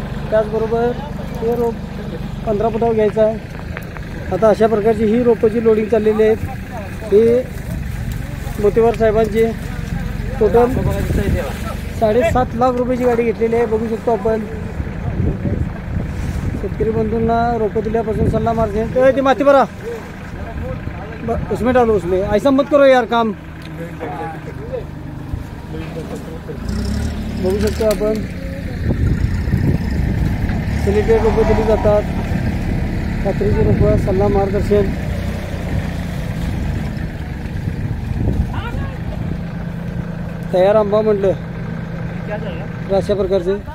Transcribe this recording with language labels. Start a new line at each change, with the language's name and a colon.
Marathi: त्याचबरोबर हे रोप 15 फुटावर घ्यायचं आहे. आता अशा प्रकारची ही रोपाची लोडिंग चाललेली आहेत. ही मोतीवार साहेबांची टोटल 7.5 लाख रुपयाची गाडी घेतलेली आहे. बघू शकतो आपण. शेतकरी बंधूंना रोपं दिल्यापासून सल्ला मार्गदर्शन. ती माती भरा
Hindi: उसमें डालो, उसमें ऐसा मत करो यार काम.
Marathi: बघू शकतो आपण सिलेक्टेड रोपं दिली जातात. खात्रीची रोपं, सल्ला मार्गदर्शन. तयार आंबा म्हटलं अशा प्रकारचे.